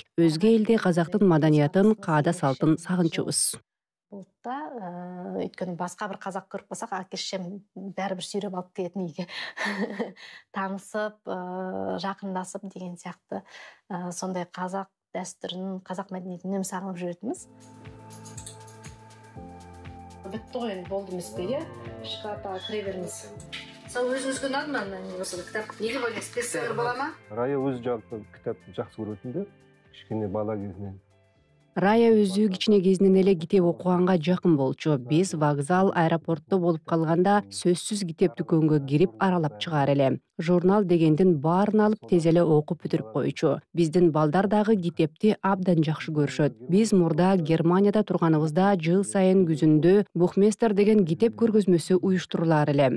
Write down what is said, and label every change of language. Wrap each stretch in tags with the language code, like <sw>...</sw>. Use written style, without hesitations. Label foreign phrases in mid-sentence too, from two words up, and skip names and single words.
<ky>Өзгө элде казактын маданиятын, каада салтын сагынчубуз. Болтта, өйткөнү башка бир казак көрүп калсак, акешем баары бир сүйрөп алып келет үйгө. Таанысып, жакындасып деген сыяктуу сондай казак дәстүрүн, казак маданиятын сагынып жүрөтүбүз.</ky> <kk>Бүтті ғой, болды емес пе, иә? Шкафқа кіре беріңіз. Сау өзіңізге ұнады ма осы кітап? Не деп ойлайсыз? Бестселлер бола ма? Рая өзі жалпы кітапты жақсы көретін, кішкене бала кезінен.</kk> <ky>Рая өзү кичине кезинен эле китеп окуганга жакын болчу. Биз вокзал, аэропортто болуп калганда сөзсүз китеп дүкөнгө кирип аралап чыгар эле. Журнал дегендин баарын алып тез эле окуп бүтүрүп койчу. Биздин балдар дагы китепти абдан жакшы көрүшөт. Биз мурда Германияда турганыбызда жыл сайын күзүндө Бухместер деген китеп көргөзмөсү уюштурулар эле.</ky>